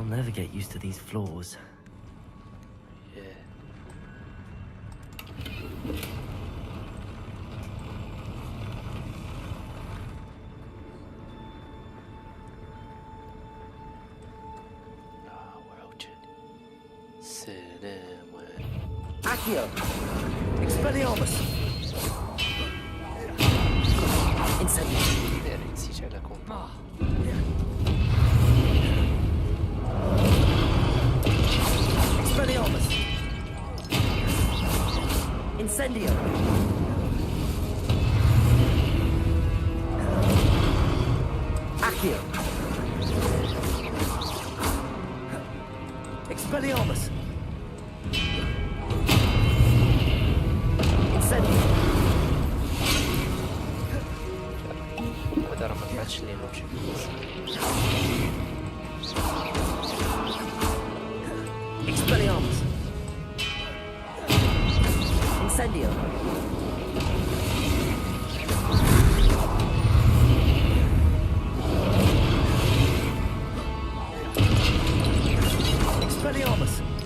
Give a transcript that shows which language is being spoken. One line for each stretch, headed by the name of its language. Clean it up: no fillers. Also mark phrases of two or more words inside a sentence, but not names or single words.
English: Gotta get used to these floors. Yeah. We're out. Selam.
Latin: Accio! Expelliarmus! Incendio!
Italian: Si c'è la compa.
Latin: Expelliarmus! Incendio! Accio! Expelliarmus! Incendio!
Italian: Guarda, ma faccio le luci.
Latin: Expelliarmus! Incendio! Expelliarmus!